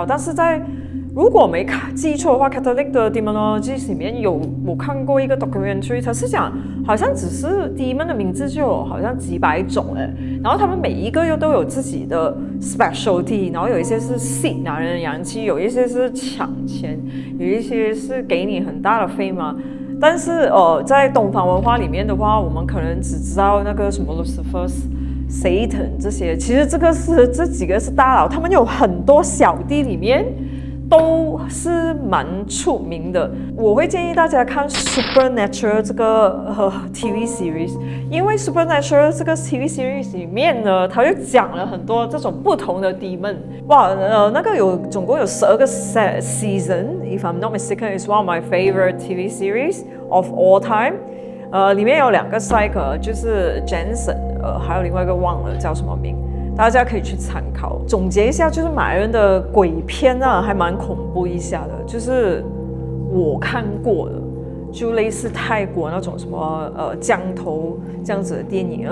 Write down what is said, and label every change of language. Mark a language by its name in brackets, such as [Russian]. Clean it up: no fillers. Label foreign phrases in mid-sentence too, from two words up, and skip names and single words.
[Chinese] 但是如果沒記錯的話 ，Catholic 的 demonology 裡面我看過一個 documentary， 它是講好像只是 demon 的名字就有好像幾百種哎，然後他們每一個又都有自己的 specialty， 然後有一些是吸拿人的陽氣，有一些是搶錢，有一些是給你很大的 fame 嘛。但是在東方文化裡面的話，我們可能只知道那個什麼 Lucifer、Satan 這些，其實這幾個是大佬，他們有很多小弟裡面都是蠻出名的。我會建議大家看 Supernatural 這個 [English] TV series， [Chinese] 因為 Supernatural 這個 [English] TV series [Chinese] 裡面呢，它就講了很多這種不同的 demon。哇，那個總共有12個 season， [English] if I'm not mistaken, it's one of my favorite TV series of all time。 [Chinese] 裡面有2個 psychic， 就是 Jensen， 還有另外一個忘了叫什麼名。大家可以去參考。總結一下，就是馬來人的鬼片啊，還蠻恐怖一下的。就是我看過的，就類似泰國那種什麼降頭這樣子的電影。